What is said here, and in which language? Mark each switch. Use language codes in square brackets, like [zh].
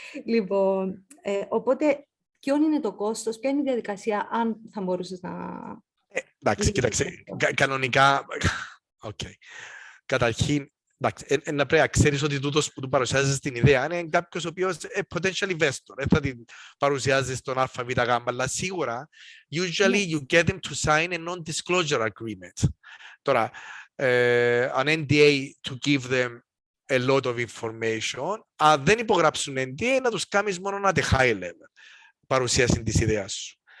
[el] Λοιπόν, οπότε ποιο είναι το κόστος, ποια είναι η διαδικασία, αν θα μπορούσες να... Εντάξει, κοίταξε, κανονικά, καταρχήν, να πρέπει να ξέρεις ότι τούτος που του παρουσιάζεις την ιδέα είναι κάποιος ο οποίος potential investor. Δεν θα την παρουσιάζεις στον ΑΒΓ, αλλά σίγουρα, [en] usually you get them to sign a non-disclosure agreement. [el] Τώρα, [en] an NDA to give them a lot of information. [el] Αν δεν υπογράψουν NDA, να τους κάνεις μόνο [en] at a high level [el] παρουσίαση της ιδέας σου.